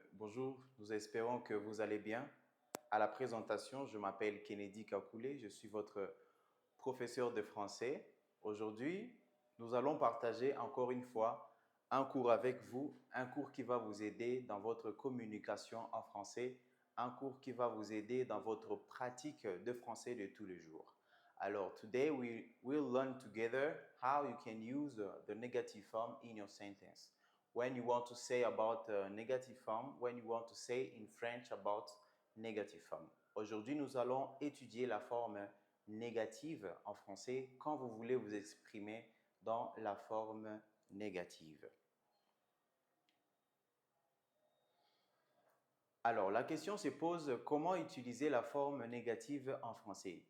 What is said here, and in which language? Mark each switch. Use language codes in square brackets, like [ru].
[fr] Bonjour, nous espérons que vous allez bien. À la présentation, je m'appelle Kennedy Kakoulé, je suis votre professeur de français. Aujourd'hui, nous allons partager encore une fois un cours avec vous, un cours qui va vous aider dans votre communication en français, un cours qui va vous aider dans votre pratique de français de tous les jours. [en] Alors, today we will learn together how you can use the negative form in your sentence. When you want to say about negative form, when you want to say in French about negative form. [fr] Aujourd'hui, nous allons étudier la forme négative en français quand vous voulez vous exprimer dans la forme négative. Alors, la question se pose, comment utiliser la forme négative en français?